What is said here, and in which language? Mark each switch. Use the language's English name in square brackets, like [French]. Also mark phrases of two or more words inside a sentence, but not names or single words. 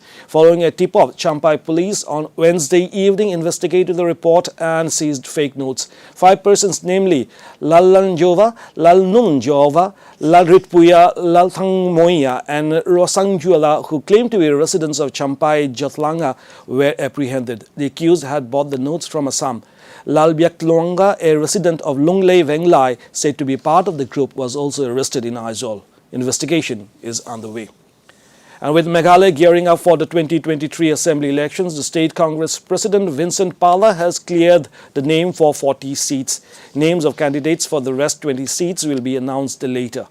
[English] Following a tip-off, Champai Police on Wednesday evening investigated the report and seized fake notes. 5 persons, namely Lalanjova, Lalnunjova, Lalritpuya, Lalthangmoya and Rosangjuala, who claimed to be residents of Champai Jatlanga, were apprehended. The accused had bought the notes from Assam. Lalbyaktlonga, a resident of Lunglei Venglai, said to be part of the group, was also arrested in Aizawl. Investigation is underway. And with Meghalaya gearing up for the 2023 Assembly elections, the State Congress President Vincent Pala has cleared the name for 40 seats. Names of candidates for the rest 20 seats will be announced later.